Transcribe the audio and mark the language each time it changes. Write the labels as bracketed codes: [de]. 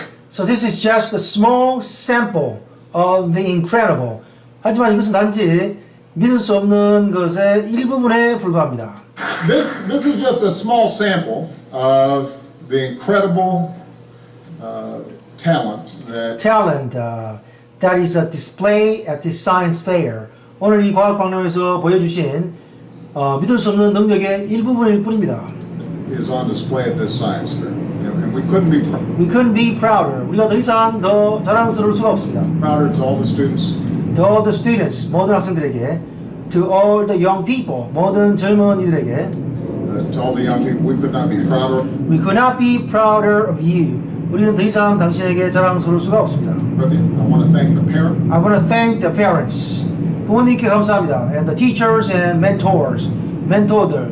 [en] So this is just a small sample of the incredible. [ko] 하지만 이것은 단지 믿을 수 없는 것의 일부분에 불과합니다. [en] This is just a small sample of the incredible talent that is a display at the science fair. [ko] 오늘 이 과학 박람회에서 보여주신 믿을 수 없는 능력의 일부분일 뿐입니다. [en] Is on display at this science fair, and we couldn't be prouder. [ko] 우리가 더 이상 더 자랑스러울 수가 없습니다. [en] Prouder to all the students, [ko] 모든 학생들에게, [en] to all the young people, [ko] 모든 젊은이들에게, [en] to all the young people, we could not be prouder of you. [ko] 우리는 더 이상 당신에게 자랑스러울 수가 없습니다. [en] I want to thank the parents. [ko] 부모님께 감사합니다. [en] And the teachers and 멘토들.